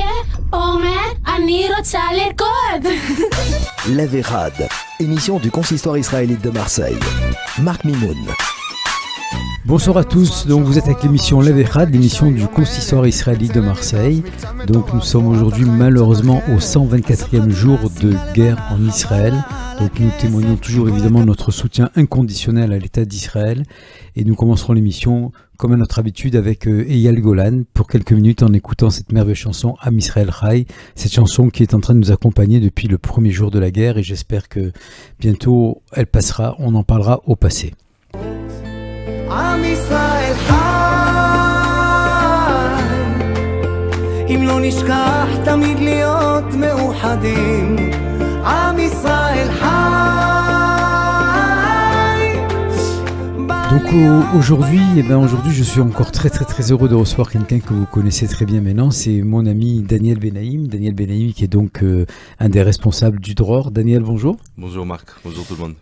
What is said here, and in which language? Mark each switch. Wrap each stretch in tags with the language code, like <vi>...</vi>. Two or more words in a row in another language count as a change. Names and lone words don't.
<he>Omer, אני רוצה לרקוד.</he> <fr>L'Averad, émission du consistoire israélite de Marseille. Marc Mimoun. Bonsoir à tous, donc vous êtes avec l'émission L'Averad, l'émission du consistoire israélite de Marseille. Donc nous sommes aujourd'hui malheureusement au 124e jour de guerre en Israël. Donc nous témoignons toujours évidemment notre soutien inconditionnel à l'État d'Israël. Et nous commencerons l'émission comme à notre habitude avec Eyal Golan pour quelques minutes en écoutant cette merveilleuse chanson Am Israël Chai. Cette chanson qui est en train de nous accompagner depuis le premier jour de la guerre et j'espère que bientôt elle passera, on en parlera au passé.</fr> <he>עם ישראל חי, אם לא נשכח תמיד להיות מאוחדים. עם ישראל חי.</he> <fr>Donc aujourd'hui, aujourd'hui je suis encore très heureux de recevoir quelqu'un que vous connaissez très bien maintenant. C'est mon ami Daniel Benaïm. Daniel Benaïm qui est donc un des responsables du Dror. Daniel, bonjour. Bonjour Marc, bonjour tout le monde.</fr>